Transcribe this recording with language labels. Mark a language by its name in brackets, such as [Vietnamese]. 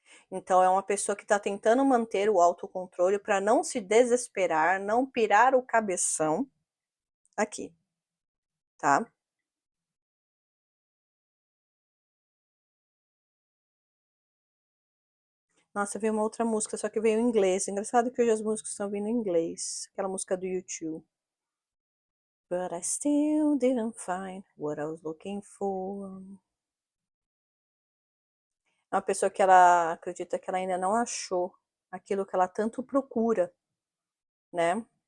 [Portuguese] Então é uma pessoa que está tentando manter o autocontrole para não se desesperar, não pirar o cabeção aqui, tá? Nossa, veio uma outra música, só que veio em inglês. Engraçado que hoje as músicas estão vindo em inglês. Aquela música do YouTube. [English] But I still didn't find what I was looking for. [Portuguese] É uma pessoa que ela acredita que ela ainda não achou aquilo que ela tanto procura, né?